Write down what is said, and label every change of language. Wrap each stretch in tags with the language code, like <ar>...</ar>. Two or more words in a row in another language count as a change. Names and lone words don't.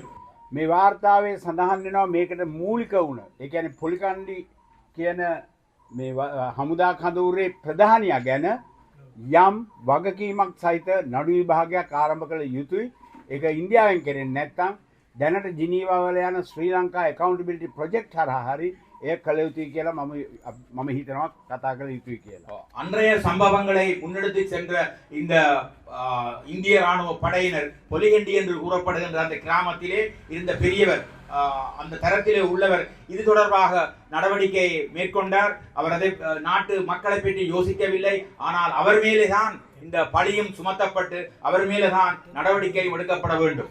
<si>මේ වාර්තාවේ සඳහන් වෙනවා මේකට මූලික වුණ. ඒ කියන්නේ පොලිකණ්ඩි කියන මේ හමුදා කඳවුරේ ප්‍රධානියා ගැන යම් වගකීමක් සහිත නඩු විභාගයක් ආරම්භ කළ යුතුයි. ඒක ඉන්දියාවෙන් කෙරෙන්නේ නැත්නම් දැනට ජිනීවා වල යන ශ්‍රී ලංකා</si> <en>accountability project</en> <si>හරහා හරි ඒ කළ යුතුයි කියලා මම හිතනවා කතා කළ යුතුයි කියලා.</si> <ta>அன்றைய சம்பவங்களை முன்னெடுத்து சென்ற இந்த இந்திய ராணுவ படையினர் பொலிகண்டி என்று கூறப்படுகின்ற அந்த கிராமத்திலே இருந்த பெரியவர், அந்த தரத்திலே உள்ளவர் இது தொடர்பாக நடவடிக்கை மேற்கொண்டார். அவர் அதை நாட்டு மக்களை பற்றி யோசிக்கவில்லை. ஆனால் அவர் மேலேதான் இந்த பழியும் சுமத்தப்பட்டு அவர் மேலேதான் நடவடிக்கை எடுக்கப்பட வேண்டும்.</ta>